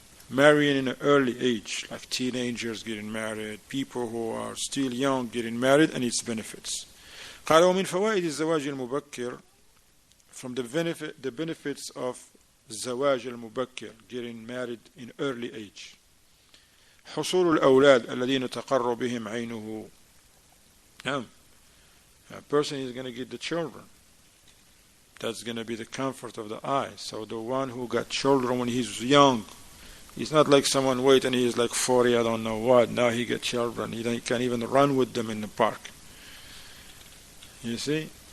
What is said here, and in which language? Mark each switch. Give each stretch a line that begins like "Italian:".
English: Marrying in an early age, like teenagers getting married, people who are still young getting married, and its benefits.
Arabic: قال ومن فوائد الزواج المبكر,
English: from the benefits of
Arabic: الزواج المبكر,
English: getting married in early age.
Arabic: حصول الأولاد الذين تقر بهم عينه.
English: A person is going to get the children. That's going to be the comfort of the eye. So the one who got children when he's young, he's not like someone wait and he's like 40, I don't know what. Now he got children. He can't even run with them in the park. You see?